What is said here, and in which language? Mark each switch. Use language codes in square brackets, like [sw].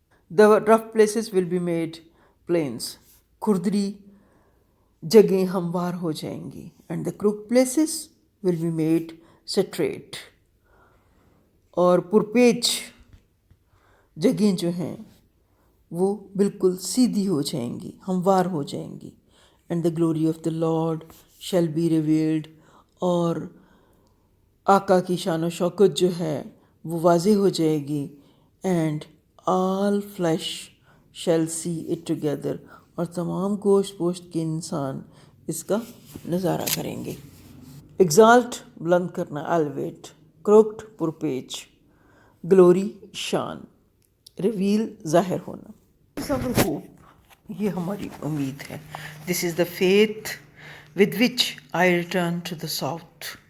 [en] The rough places will be made plains, [ur] کھردری جگہیں ہموار ہو جائیں گی. [en] And the crooked places will be made straight, [ur] اور پرپیچ جگہیں جو ہیں وہ بالکل سیدھی ہو جائیں گی، ہموار ہو جائیں گی. [en] And the glory of the Lord shall be revealed, [ur] اور آقا کی شان و شوکت جو ہے وہ واضح ہو جائے گی. [en] And all flesh shall see it together, [ur] اور تمام گوشت پوشت کے انسان اس کا نظارہ کریں گے۔ ایگزالٹ بلند کرنا، ایلیویٹ، کروکڈ پرپیچ، گلوری شان، ریویل ظاہر ہونا۔ صبر ہوپ، یہ ہماری امید ہے۔ [en] this is the faith with which I return to the south,